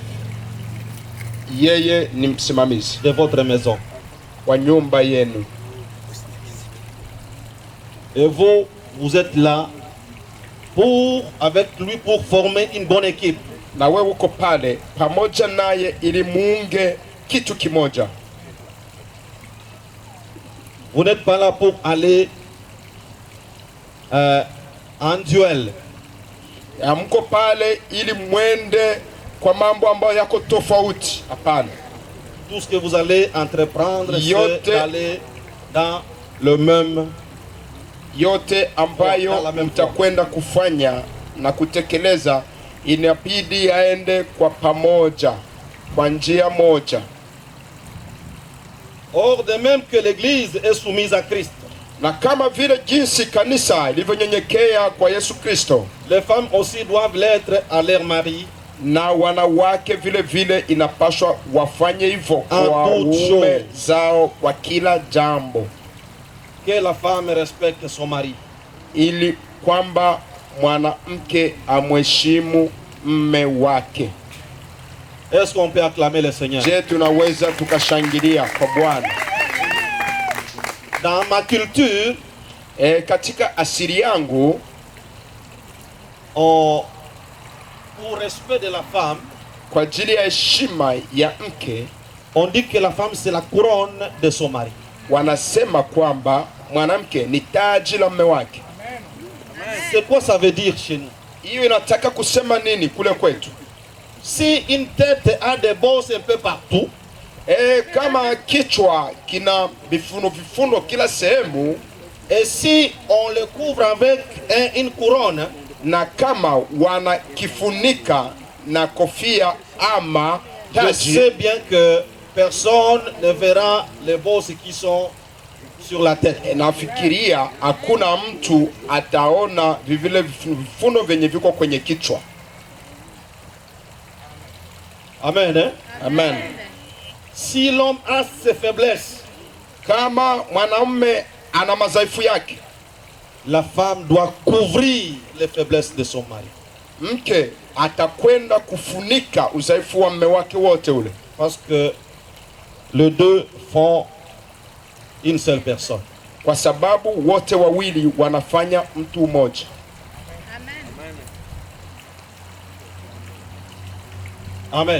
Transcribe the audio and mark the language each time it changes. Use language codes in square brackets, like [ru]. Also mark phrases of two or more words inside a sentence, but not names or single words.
[sw] Yeye ni msimamizi [fr] de votre maison. [sw] Wa nyumba yenu. [fr] Et vous, vous êtes là avec lui pour former une bonne équipe. [sw] Na wewe uko pale pamoja naye ili muunge kitu kimoja. [fr] Vous n'êtes pas là pour aller en duel. [sw] Hamko pale ili mwende kwa mambo ambayo yako tofauti. Hapana. [fr] Tout ce que vous allez entreprendre, c'est d'aller dans le même [sw] yote ambayo mtakwenda kufanya na kutekeleza inabidi yaende kwa pamoja, kwa njia moja. [fr] Or de même que l'église est soumise à Christ. [sw] Na kama vile jinsi kanisa ilivyonyenyekea kwa Yesu Kristo, [fr] les femmes aussi doivent l'être à leur mari. [sw] Na wanawake vile vile inapaswa wafanye hivyo kwa waume zao kwa kila jambo. [fr] Que la femme respecte son mari. [sw] Ili kwamba mwanamke amheshimu mme wake. [fr] Est-ce qu'on peut acclamer le Seigneur? [sw] Je, tunaweza tukashangilia kwa Bwana. [fr] Dans ma culture, [sw] katika asili yangu, [fr] pour respect de la femme, [sw] kwa ajili ya heshima ya mke, [fr] on dit que la femme c'est la couronne de son mari. [sw] Wanasema kwamba mwanamke ni taji la mume wake. [fr] C'est quoi ça veut dire chez nous? [sw] Hiyo inataka kusema nini kule kwetu? [fr] Si une tête a des bosses un peu partout, [sw] kama kichwa kina vifundo kila sehemu, [fr] et si on le couvre avec une couronne, [sw] na kama wanakifunika na kofia ama taji, [fr] je sais bien que personne ne verra les bosses qui sont sur la tête. [sw] Nafikiria hakuna mtu ataona vile vifundo venye viko kwenye kichwa. [fr] Amen, hein? [sw] Amen. [fr] Si l'homme a ses faiblesses, [sw] kama mwanaume ana madhaifu yake, [fr] la femme doit couvrir les faiblesses de son mari. [sw] Mke atakwenda kufunika udhaifu wa mume wake wote ule. [fr] Parce que les deux font une seule personne. [sw] Kwa sababu wote wawili wanafanya mtu mmoja. Amen.